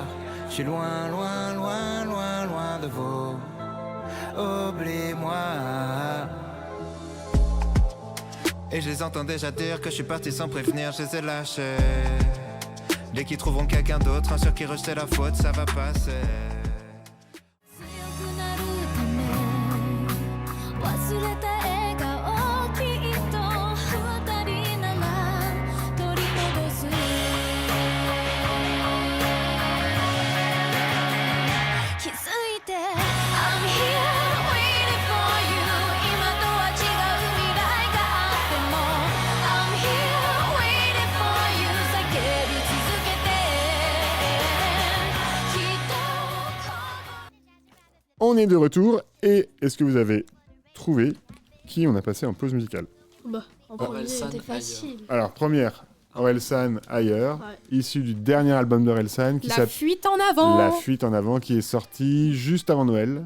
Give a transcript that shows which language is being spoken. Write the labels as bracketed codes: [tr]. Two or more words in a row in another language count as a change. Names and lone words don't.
[fr] Je suis loin, loin, loin, loin, loin de vous. Oubliez-moi. Et je les entends déjà dire que je suis parti sans prévenir, je les ai lâchés. Dès qu'ils trouveront quelqu'un d'autre, un sur qui rejeter la faute, ça va passer. [ja] 強くなるため忘れた笑顔きっと二人なら取り戻す気づいて [en] I'm here waiting for you [ja] 今とは違う未来があっても [en] I'm here waiting for you [ja] 叫び続けてきっと [fr] On est de retour et est-ce que vous avez trouvé qui on a passé en pause musicale? Bah, en Ah, premier, Orelsan, c'était facile. Alors, première, Orelsan ailleurs, Ouais. issu du dernier album d'Orelsan qui La s'appelle fuite en avant. La fuite en avant, qui est sorti juste avant Noël.